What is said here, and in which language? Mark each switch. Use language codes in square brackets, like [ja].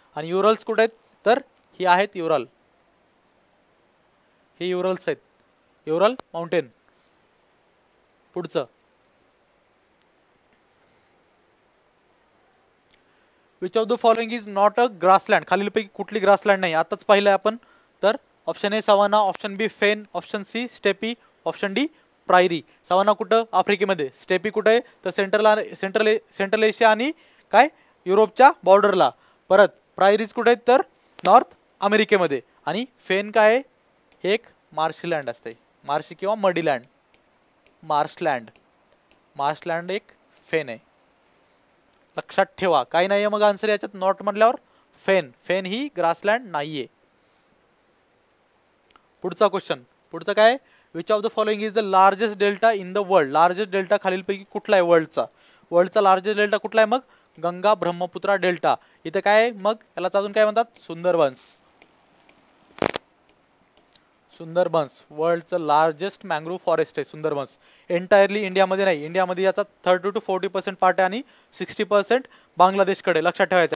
[mr] आणि युरल्स कुठे आहेत? तर ही आहेत युरल. हे युरल्स आहेत. युरल माउंटेन. [en] पुढचं which of the following is not a grassland? [mr] खालीलपैकी कुठली ग्रासलँड नाही? आताच पाहिलं आपण. [en] तर option A savanna, option B fen, option C steppe, option D prairie. [mr] Savanna कुठं? आफ्रिकेमध्ये. स्टेपी कुठे आहे? तर सेंट्रल एशिया आणि काय युरोपच्या बॉर्डरला. परत प्रायरीज कुठे आहेत? तर नॉर्थ अमेरिकेमध्ये. आणि फेन काय आहे? हे एक मार्शलँड असते. मार्शी किंवा मडीलँड. मार्शलँड, मार्शलँड एक फेन आहे. लक्षात ठेवा. काही नाही आहे मग आन्सर याच्यात नॉट म्हणल्यावर फेन. फेन ही ग्रासलँड नाहीये. पुढचा क्वेश्चन. पुढचं काय? [en] Which of the following is the largest delta in the world? [mr] Largest delta खालीलपैकी कुठला आहे वर्ल्डचा? वर्ल्डचा लार्जेस्ट डेल्टा कुठला आहे? मग गंगा ब्रह्मपुत्रा डेल्टा. इथे काय आहे? मग यालाच अजून काय म्हणतात? Sundarbans. Sundarbans वर्ल्डचं largest mangrove forest आहे सुंदरबन्स. एंटायरली इंडियामध्ये नाही. इंडियामध्ये याचा 30 to 40% पार्ट आहे आणि 60% बांगलादेशकडे. लक्षात ठेवायचं.